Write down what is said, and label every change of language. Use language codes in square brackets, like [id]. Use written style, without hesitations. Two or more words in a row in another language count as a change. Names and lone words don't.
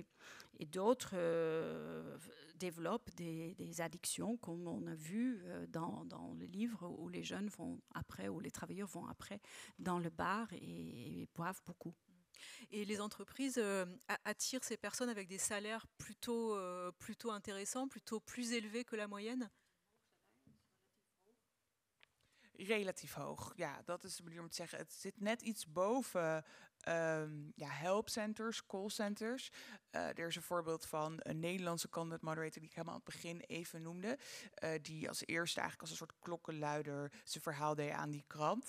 [fr] Et d'autres développent des addictions, comme on a vu dans le livre, où les jeunes vont après, où les travailleurs vont après dans le bar et boivent beaucoup. Et les entreprises attirent ces personnes avec des salaires plutôt intéressants, plutôt plus élevés que la moyenne? [nl] Relatief hoog, ja, dat is de manier om te zeggen. Het zit net iets boven helpcenters, callcenters. Er is een voorbeeld van een Nederlandse [en] content moderator [nl] die ik helemaal aan het begin even noemde. Die als eerste eigenlijk als een soort klokkenluider zijn verhaal deed aan die krant.